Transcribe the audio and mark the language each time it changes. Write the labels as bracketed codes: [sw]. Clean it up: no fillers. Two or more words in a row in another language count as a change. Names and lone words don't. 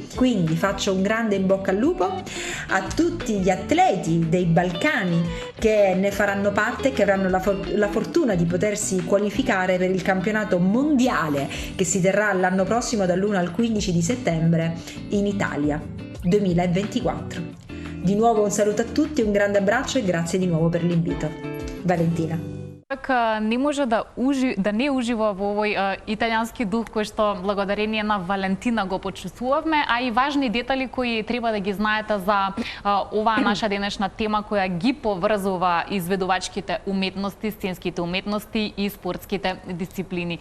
[it] Quindi faccio un grande in bocca al lupo a tutti gli atleti dei Balcani che ne faranno parte, che avranno la fortuna di potersi qualificare per il campionato mondiale che si terrà l'anno prossimo dall'1 al 15 di settembre in Italia 2024. Di nuovo un saluto a tutti, un grande abbraccio e grazie di nuovo per l'invito. Valentina. [mk] Не може да не ужива во овој италијански дух кој што благодарение на Валентина го почувствувавме, а и важни детали кои треба да ги знаете за оваа наша денешна тема која ги поврзува изведувачките уметности, сценските уметности и спортските дисциплини.